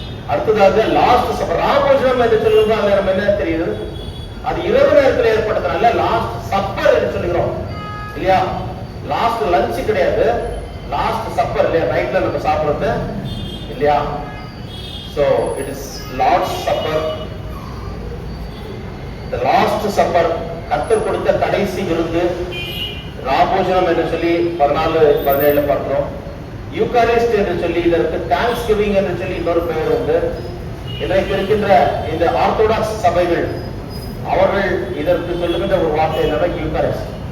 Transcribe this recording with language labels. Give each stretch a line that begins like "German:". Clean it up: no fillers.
Tamil: அடுத்ததாக last supper. ராபோஜனம் என்று சொல்லும்போது நம்ம என்ன தெரியுது, அது இரவு நேரத்தில் ஏற்பட்டதுனால லாஸ்ட் சப்பர் என்று சொல்லுகிறோம் இல்லையா? லாஸ்ட் லஞ்ச் கிடையாது, லாஸ்ட் சப்பர் இல்லையா, நைட்ல நம்ம சாப்பிடுறது இல்லையா?
English: So it is Lord's Supper, the last supper.
Tamil: கர்த்தர் கொடுத்த கடைசி விருந்து ராபோஜனம் என்று சொல்லி 14-17 பார்க்கிறோம். யூகாரிஸ்ட் என்று சொல்லி, இதற்கு தேங்க்ஸ் கிவிங் என்று சொல்லி இன்னொரு பெயர் உண்டு. இன்றைக்கு இருக்கின்ற இந்த ஆர்த்தோடாக்ஸ் சபைகள் அவர்கள் இதற்கு சொல்லுகின்ற ஒரு வார்த்தை என்னன்னா யூகாரிஸ்ட்.